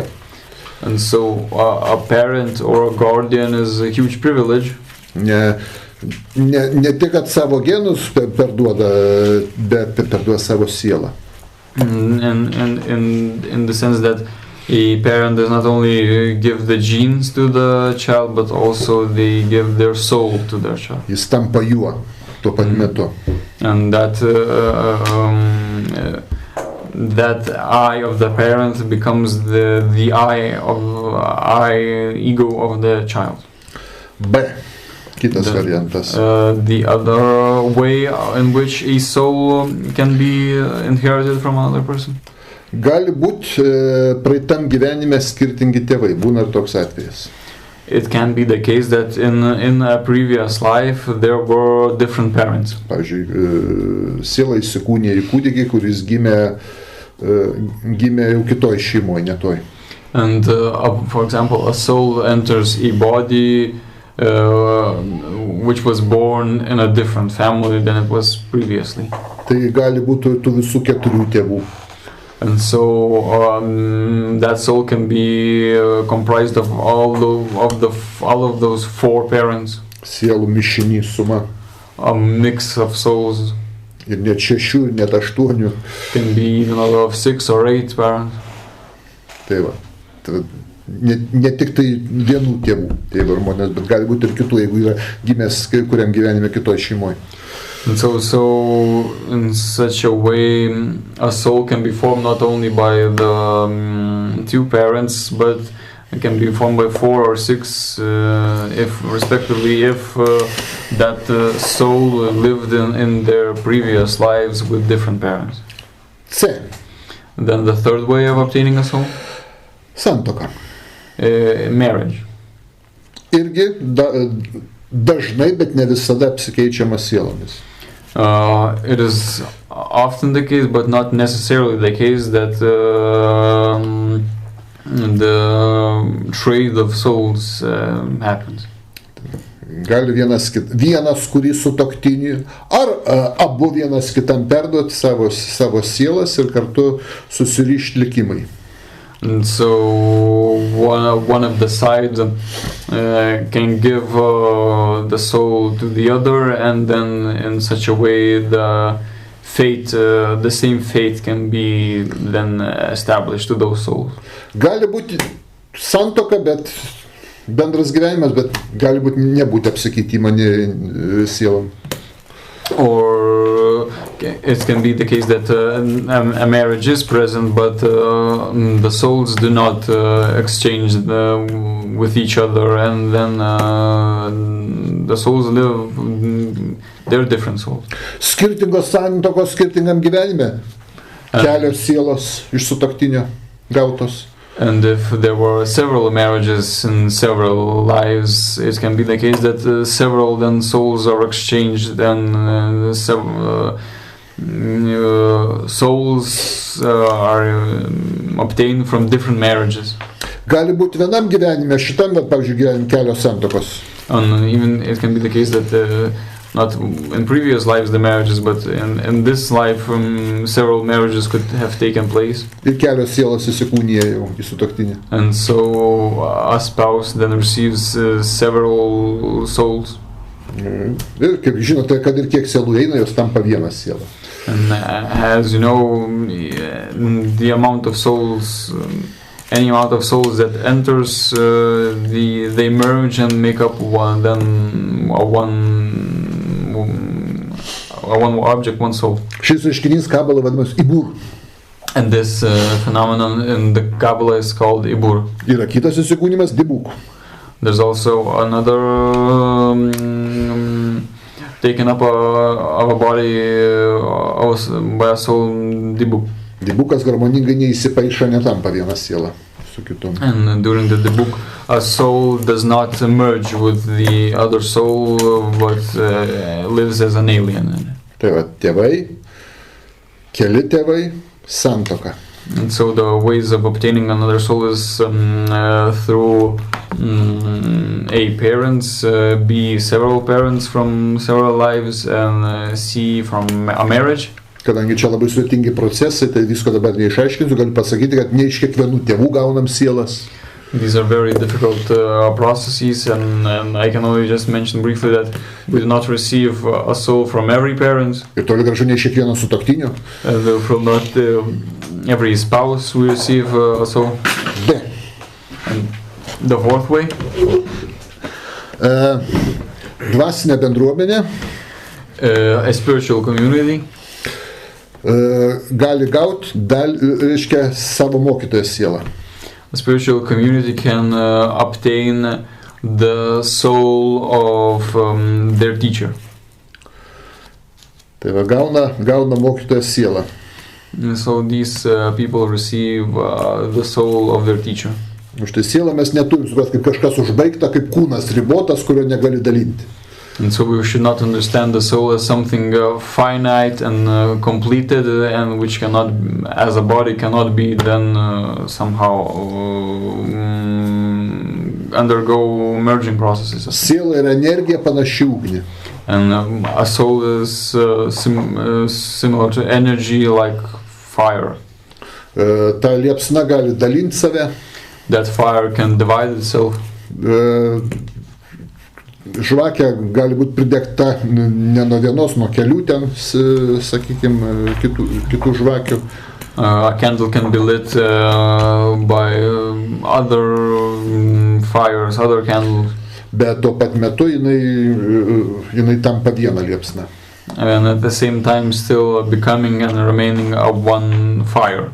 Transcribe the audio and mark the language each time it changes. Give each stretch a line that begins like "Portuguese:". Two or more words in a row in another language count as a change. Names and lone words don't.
English: And so a parent or a guardian is a huge privilege.
Lithuanian: Ne tik, kad savo genus perduoda, bet perduoda savo sielą.
English: In the sense that a parent does not only give the genes to the child, but also they give their soul to their child.
Lithuanian: Jis tampa juo tuo pat metu.
English: And that eye of the parent becomes the ego of the child.
Lithuanian: B. Kitas variantas.
English: The other way in which a soul can be inherited from another person.
Lithuanian: Gali būti praeitam gyvenime skirtingi tėvai, būna ir toks atvejis.
English: It can be the case that in a previous life there were different parents.
Lithuanian: Pavyzdžiui, siela įsikūnė į kūdikį, kuris gimė jau kitoj šeimoje, ne toj.
English: And for example, a soul enters a body which was born in a different family than it was previously.
Lithuanian: Tai gali būti tų visų 4 tėvų.
English: And so that soul can be comprised of all of those 4 parents.
Lithuanian: Sielų mišinys suma.
English: A mix of souls.
Lithuanian: Ir net 6, ir net 8.
English: Can be even of 6 or 8 parents.
Lithuanian: Tai va. Ne tik tai vienų tėvų tėvų ir žmonės, bet gali būti ir kitų, jeigu yra gimęs kuriam gyvenime kitoj šeimoje.
English: And so in such a way, a soul can be formed not only by the 2 parents, but it can be formed by 4 or 6, if that soul lived in their previous lives with different parents.
Lithuanian: C.
English: Then the third way of obtaining a soul?
Lithuanian: Santuoka.
English: Marriage.
Lithuanian: Irgi dažnai, bet ne visada apsikeičiama sielomis.
English: It is often the case, but not necessarily the case, that the trade of souls happens.
Lithuanian: Gali vienas kurį sutuoktinį, ar abu vienas kitam perduoti savo sielas ir kartu susirišti likimai.
English: And so one of the sides can give the soul to the other, and then in such a way the same fate can be then established to those souls.
Lithuanian: Gali būti santuoka, bet bendras gyvenimas, bet gali būti nebūti apsikeitimo sielom.
English: Or it can be the case that a marriage is present, but the souls do not exchange with each other, and then the souls live their different souls.
Lithuanian: Skirtingos santuokos skirtingam gyvenime. Kelios sielos iš sutuoktinio gautos.
English: And if there were several marriages in several lives, it can be the case that several then souls are exchanged, and souls are obtained from different marriages.
Lithuanian: Gali būti vienam gyvenime, šitam, pavyzdžiui, gyvenime kelios santuokos.
English: And even it can be the case that not in previous lives the marriages, but in this life several marriages could have taken place.
Lithuanian: Ir kelios sielos įsikūnija jau į sutuoktinį.
English: And so a spouse then receives several souls.
Lithuanian: Ir kaip žinote, kad ir kiek sielų eina, jos tampa vieną sielą.
English: And as you know, the amount of souls, any amount of souls that enters, they merge and make up one object, one soul.
Lithuanian: Šis reiškinys Kabala vadinamas Ibur.
English: And this phenomenon in the Kabbalah is called Ibur.
Lithuanian: Yra kitas įsikūnimas Dibuk.
English: There's also another taken up of a body by a soul, Dibuk.
Lithuanian: Dibukas harmoningai neįsipaišo, netampa vieną sielą su kitom.
English: And during the Dibuk, a soul does not merge with the other soul, but lives as an alien.
Lithuanian: Tai va, tėvai, keli tėvai, santuoka.
English: And so the ways of obtaining another soul is through A, parents, B, several parents from several lives, and C, from a marriage.
Lithuanian: Kadangi čia labai sudėtingi procesai, tai visko dabar neišaiškinsiu, galiu pasakyti, kad ne iš kiekvienų tėvų gaunam sielas.
English: These are very difficult processes, and I can only just mention briefly that we do not receive a soul from every parent.
Lithuanian: Ir toli gražu ne iš kiekvieno sutuoktinio.
English: From not every spouse we receive a soul.
Lithuanian: B.
English: And the fourth way.
Lithuanian: Dvasinė bendruomenė.
English: A spiritual community.
Lithuanian: Gali gauti, reiškia, savo mokytojo sielą.
English: A spiritual community can obtain the soul of their teacher.
Lithuanian: Tai va, gauna mokytojo sielą.
English: And so these people receive the soul of their teacher.
Lithuanian: Už tai sielą mes neturim suprasti kaip kažkas užbaigta, kaip kūnas ribotas, kurio negali dalinti.
English: And so we should not understand the soul as something finite and completed, and which cannot, as a body, cannot be then somehow undergo merging processes.
Lithuanian: Siela yra energija panaši ugnį.
English: And a soul is similar to energy, like fire.
Lithuanian: Ta liepsna gali dalinti save.
English: That fire can divide itself.
Lithuanian: Žvakė gali būti pridegta ne nuo vienos, nuo kelių ten, sakykime, kitų žvakių.
English: A candle can be lit by other fires, other candles.
Lithuanian: Bet tuo pat metu jinai tampa vieną liepsną.
English: And at the same time still becoming and remaining a one fire.